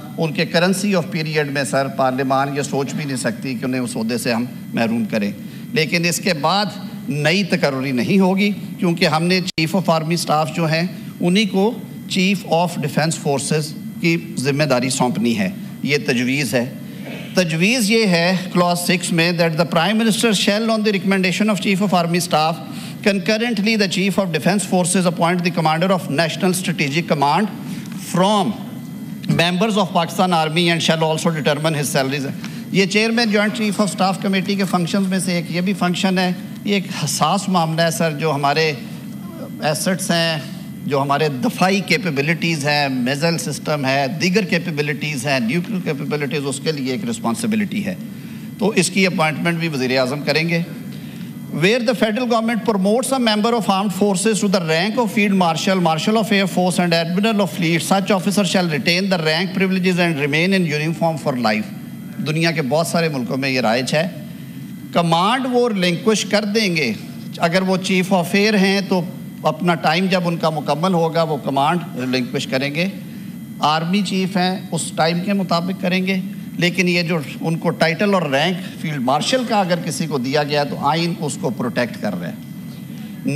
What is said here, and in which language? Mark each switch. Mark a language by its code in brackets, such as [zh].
[ur] ان کے currency of period میں سر پارلیمان یہ سوچ بھی نہیں سکتی کہ انہیں اس عہدے سے ہم محروم کریں. لیکن اس کے بعد نئی تقرری نہیں ہوگی کیونکہ ہم نے چیف آف آرمی اسٹاف جو ہیں انہی کو چیف آف ڈیفینس فورسز کی ذمہ داری سونپنی ہے. یہ تجویز ہے. تجویز یہ ہے کلاس 6 میں [en] That the prime minister shall on the recommendation of chief of army staff concurrently the chief of defense forces appoint the commander of national strategic command from members of Pakistan army and shall also determine his salaries. [ur] یہ chairman joint chief of staff committee کے functions میں سے ایک یہ بھی function ہے. یہ ایک حساس معاملہ ہے سر. جو ہمارے ایسٹس ہیں، جو ہمارے دفاعی کیپیبلٹیز ہیں، میزائل سسٹم ہے، دیگر کیپیبلٹیز ہیں، نیوکلیر کیپیبلٹیز، اس کے لیے ایک رسپانسبلٹی ہے. تو اس کی اپوائنٹمنٹ بھی وزیر اعظم کریں گے. [en] Where the federal government promotes a member of armed forces to the rank of field marshal, marshal of air force and admiral of fleet, such officer shall retain the rank privileges and remain in uniform for life. [ur] دنیا کے بہت سارے ملکوں میں یہ رائج ہے. Command وہ ریلنکوش کر دیں گے. اگر وہ چیف آف ایئر ہیں تو اپنا ٹائم جب ان کا مکمل ہوگا وہ کمانڈ ریلنکوش کریں گے. آرمی چیف ہیں اس ٹائم کے مطابق کریں گے. لیکن یہ جو ان کو ٹائٹل اور رینک فیلڈ مارشل کا اگر کسی کو دیا گیا تو آئین اس کو پروٹیکٹ کر رہا ہے.